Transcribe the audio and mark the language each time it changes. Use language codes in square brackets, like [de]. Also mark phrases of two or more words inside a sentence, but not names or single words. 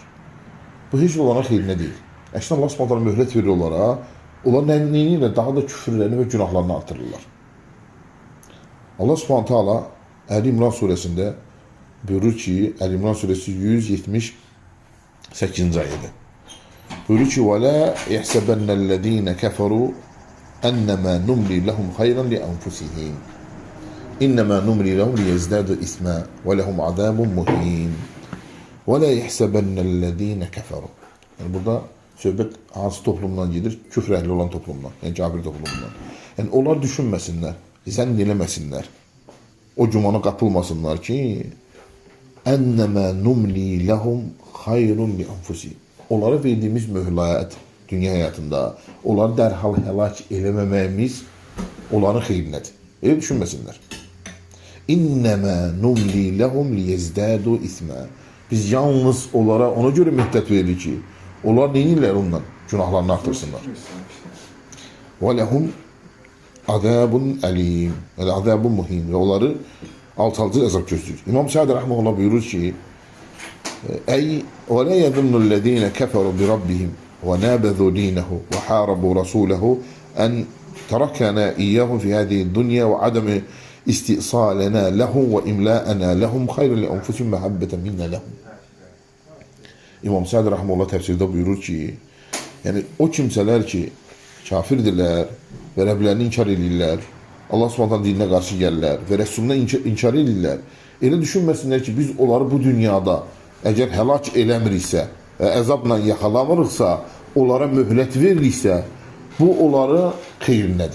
[az] Bu heç onların xeyrinə deyil. Əksinə [ar] الله سبحانه تعالى [az] möhlət verir onlara. Onlar nəyinlə daha da küfürlərini və günahlarını artırırlar. [ar] الله سبحانه تعالى [az] Əli İmran surəsində buyurur ki, Əli İmran surəsi 178-ci ayədə. Buyurur ki: [ar] "ولا يحسبن الذين كفروا أنما نملي لهم خيرا لأنفسهم. إنما نملي لهم ليزدادوا إثما ولهم عذاب مهين. ولا يحسبن الذين كفروا." [az] Yani burada söhbət hansı toplumdan gedir? Küfr əhli olan toplumdan, yəni kafir toplumundan. Yəni onlar düşünməsinlər, zənn eləməsinlər. O cümana qapılmasınlar ki, [ar] أنما نملي لهم خير لأنفسهم. [az] Onlara verdiyimiz möhlət dünya həyatında, onları dərhal həlak eləməməyimiz onların xeyrinədir. Elə düşünməsinlər. [ar] إنما نملي لهم ليزدادوا إثما. [az] Biz yalnız onlara ona göre müddət veririk ki, onlar neyinlər ondan? Günahlarını artırsınlar. [ar] ولهم عذاب أليم. Yani عذاب مهين. [az] Ve onları alçaltıcı azab gözləyir. İmam Sa'd rahimehullah buyurur ki, [ar] أي ولا يظنن الذين كفروا بربهم ونابذوا دينه وحاربوا رسوله أن تركنا إياهم في هذه الدنيا وعدم استئصالنا لهم وإملاءنا لهم خير لأنفسهم محبة منا لهم. [az] İmam Sa'd rahimehullah tefsirde buyurur ki, yani o kimseler ki kafirdirlər və Rəblərini inkar edirlər, Allah Subhanahu dininə qarşı gəlirlər və Rəsuluna inkar edirlər. Elə düşünməsinlər ki, biz onları bu dünyada əgər həlak eləmiriksə və əzabla yaxalamırıqsa, onlara möhlət veririksə, bu onları xeyrinədir.